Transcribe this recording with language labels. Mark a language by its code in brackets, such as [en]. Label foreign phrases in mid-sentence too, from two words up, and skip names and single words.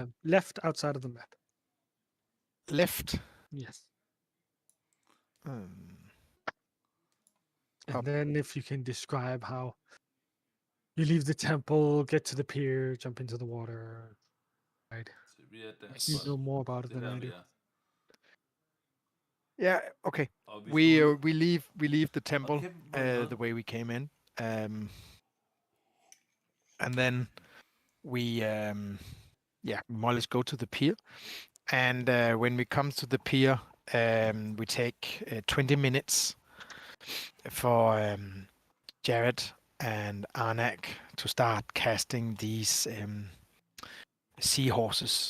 [en] left outside of the map. Left. Yes. Um, And Up. then if you can describe how you leave the temple, get to the pier, jump into the water. Right. [da] Så vi er der. [en] You [da] Godt. [en] know more about it [da] Det er [en] than [da] her, [en] I [da] vi [en] do. [da] er. [en] yeah. Okay. [da] Og vi [en] We [da] skal ud. [en] we leave the temple [da] Okay, hvor er det [en] the way we came in, and then we more or less go to the pier. And when we come to the pier, we take 20 minutes for Jared and Arnak to start casting these seahorses.